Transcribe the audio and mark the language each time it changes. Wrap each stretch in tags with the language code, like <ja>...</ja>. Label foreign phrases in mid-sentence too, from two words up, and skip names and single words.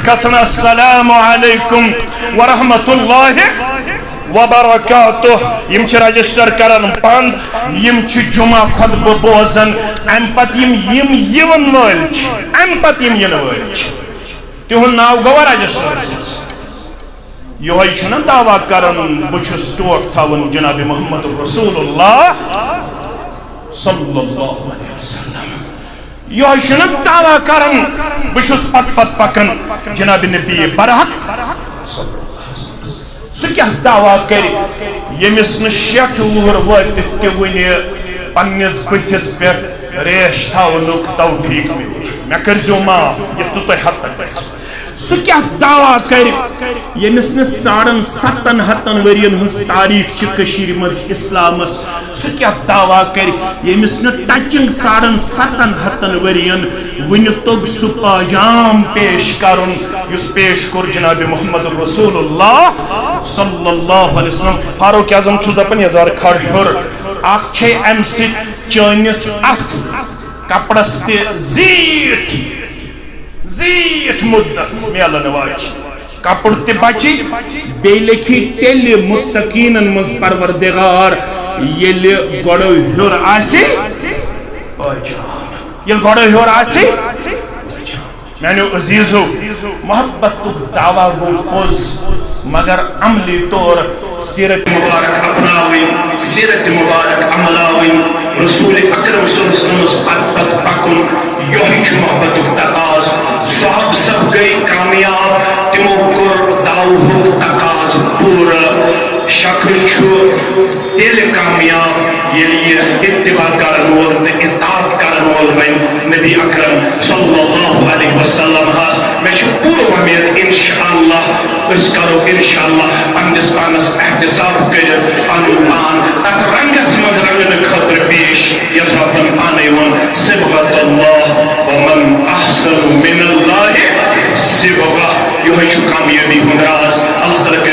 <ks>کھسان</ks> <ar>السلام علیکم ورحمۃ اللہ وبرکاتہ</ar> <ks>یم رجسٹر کران بند یم جمعہ خطبہ بوزان ام پتہ یم یون وٲلۍ چھِ ام پتہ یم ین وٲلۍ چھِ تہنٛد ناو گوٚوا رجسٹرس یہوے چھُنہ دعویٰ کران بہٕ چھُس ٹوٹھ تھاوان جناب محمد رسول اللہ</ks> <ar>صلی اللہ علیہ وسلم</ar> <ks>یہوے چھُنہ دعویٰ کران بہٕ چھُس پت پکان جناب نبی برحق سہ کیا دعویٰ کر یمس ن 60 وُہر وٲتِتھ تہِ وُنہِ پننس بٕتھِس پٮ۪ٹھ ریش تھاونُک توفیق مےٚ کٔرۍزیو معاف یتھ نہٕ تۄہہِ حد تک گژھِو سہ کیا دعویٰ کر یمس ن 750 ورین ہز تاریخ چھ کشیر مز اسلامس سہ کیا دعویٰ کر یمس ن ٹچنگ 750 ورین ون توگ سہ پاجام پیش کرن یس پیش کور جناب محمد رسول اللہ</ks> <ar>صلی اللہ علیہ وسلم</ar> <ks>فاروق اعظم چھ دپان یزار کھڑ ہور اخ چھ ام سۭتۍ چٲنِس اتھ کپڑس تہِ زیٖٹھ مدت میلن واج کپڑ تہِ بچی بیٚیہِ لیکھی تیٚلہِ متقیٖنن منٛز پروردگار ییٚلہِ گۄڈٕ ہیوٚر آسہِ ییٚلہِ گۄڈٕ ہیوٚر آسہِ میانیو عزیزو محبتُک دعویٰ گوٚو پوٚز مگر عملی طور سیرت مبارک اپناوٕنۍ سیرت مبارک عملاوٕنۍ رسول اکرم</ks> <ar>صلی اللہ علیہ وسلمس</ar> <ks>پت پکُن یہوے چھُ محبتُک تقاض صحاب سب گئی کامیاب تمو کور دعوہُک تقاض پوٗرٕ شکر چھُ تیٚلہِ کامیاب ییٚلہِ یہِ اتباع کرن وول تہٕ اطاعت کرن وول بنہِ نبی اکرم</ks> <ar>صلی اللہ علیہ وسلم</ar> <ks>ہس مےٚ چھُ پوٗرٕ وۄمید انشاءاللہ أسۍ کرو انشاءاللہ پننس پانس احتساب کٔرِتھ پنُن پان تتھ رنگس منٛز رنگنہٕ خٲطرٕ پیش یتھ رۄبن پانے ووٚن</ks> <ar>صبغت اللہ ومن احسن من اللہ صبغہ</ar> <ks>یہوے چھُ کامیٲبی ہُنٛد راز اللہ</ks>